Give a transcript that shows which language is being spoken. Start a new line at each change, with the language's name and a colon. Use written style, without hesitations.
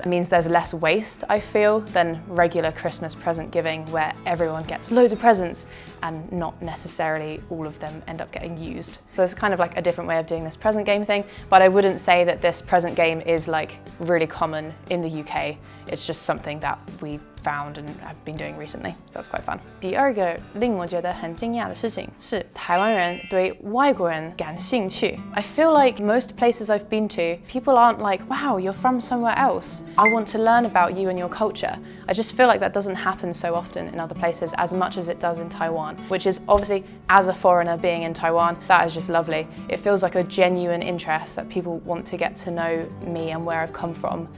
English: It means there's less waste, I feel, than regular Christmas present giving where everyone gets loads of presents and not necessarily all of them end up getting used. So it's kind of like a different way of doing this present game thing, but I wouldn't say that this present game is like really common in the UK. It's just something that we found and have been doing recently, so that's quite fun.
Chinese: 第二个令我觉得很惊讶的事情是台湾人对外国人感兴趣。
English: I feel like most places I've been to, people aren't like, wow, you're from somewhere else. I want to learn about you and your culture. I just feel like that doesn't happen so often in other places as much as it does in Taiwan, which is obviously, as a foreigner being in Taiwan, that is just lovely. It feels like a genuine interest that people want to get to know me and where I've come from.